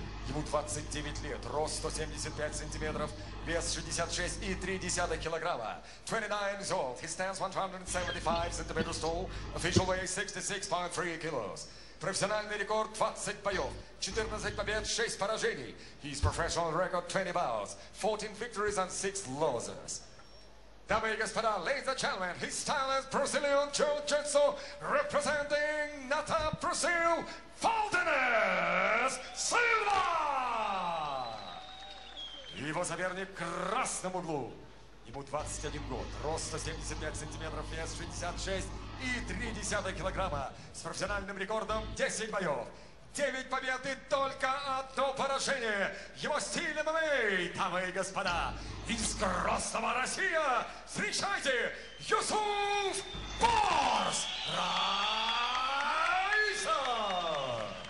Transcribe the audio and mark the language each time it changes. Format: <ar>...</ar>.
<ru>Ему 29 лет, рост 175 сантиметров, вес 66,3 килограмма.</ru> <en>29 years old, he stands 175 centimeters tall, official weight 66.3 kilos.</en> <ru>Профессиональный рекорд 20 боев, 14 побед, 6 поражений.</ru> <en>His professional record 20 bouts, 14 victories and 6 losses.</en> <ru>Дамы и господа,</ru> <en>ladies and gentlemen, his style is Brazilian Jiu-Jitsu, representing Nata Brazil, Valdines Silva!</en> <ru>Его соперник в красном углу. Ему 21 год, рост 175 сантиметров, вес 66,3 килограмма, с профессиональным рекордом 10 боев, 9 побед и только одно поражение. Его стиль ММА, дамы и господа, из Грозного, Россия, встречайте, Юсуф Борс Райса!</ru>